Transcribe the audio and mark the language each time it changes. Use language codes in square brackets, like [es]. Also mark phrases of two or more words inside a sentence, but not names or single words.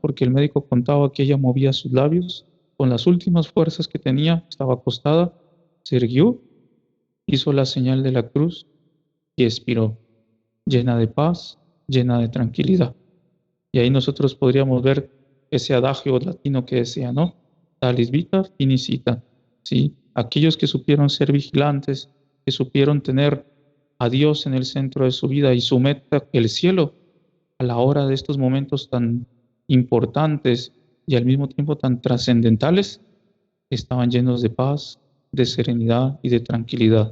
[es] Porque el médico contaba que ella movía sus labios con las últimas fuerzas que tenía, estaba acostada, se irguió, hizo la señal de la cruz y expiró, llena de paz, llena de tranquilidad. Y ahí nosotros podríamos ver ese adagio latino que decía, ¿no? [la] Talis vita finicita, [es] ¿sí? Aquellos que supieron ser vigilantes, que supieron tener a Dios en el centro de su vida y su meta, el cielo, a la hora de estos momentos tan importantes y al mismo tiempo tan trascendentales, estaban llenos de paz, de serenidad y de tranquilidad.